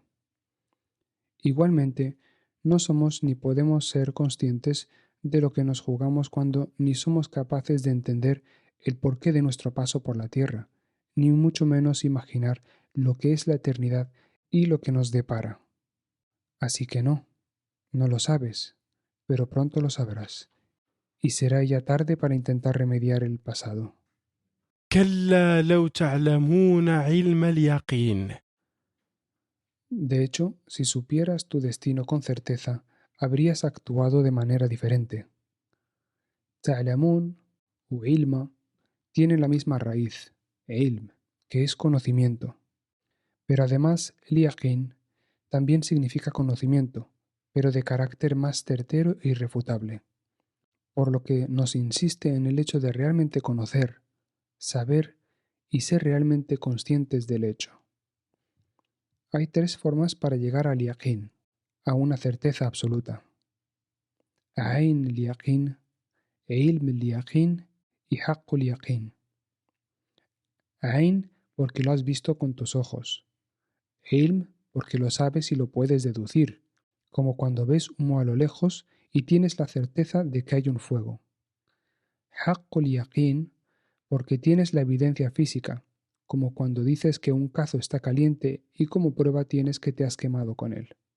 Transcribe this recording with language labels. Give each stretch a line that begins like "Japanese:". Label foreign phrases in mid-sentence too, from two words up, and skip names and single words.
Spanish: Igualmente, no somos ni podemos ser conscientes de lo que nos jugamos cuando ni somos capaces de entender el porqué de nuestro paso por la tierra, ni mucho menos imaginar lo que es la eternidad y lo que nos depara. Así que no, no lo sabes, pero pronto lo sabrás, y será ya tarde para intentar remediar el pasado.
Arabic: كلا لو تعلمون علم اليقين.
Spanish: De hecho, si supieras tu destino con certeza, habrías actuado de manera diferente. Ta'lamun o ilma tienen la misma raíz, ilm, que es conocimiento. Pero además, el yaqin también significa conocimiento, pero de carácter más certero e irrefutable, por lo que nos insiste en el hecho de realmente conocer, saber y ser realmente conscientes del hecho. Hay 3 formas para llegar al yaqin, a una certeza absoluta:
Arabic: عين اليقين، علم اليقين y حق اليقين.
Spanish: Ayn porque lo has visto con tus ojos. Ilm porque lo sabes y lo puedes deducir, como cuando ves humo a lo lejos y tienes la certeza de que hay un fuego.
Arabic: حق اليقين
Spanish: porque tienes la evidencia física, como cuando dices que un cazo está caliente y como prueba tienes que te has quemado con él.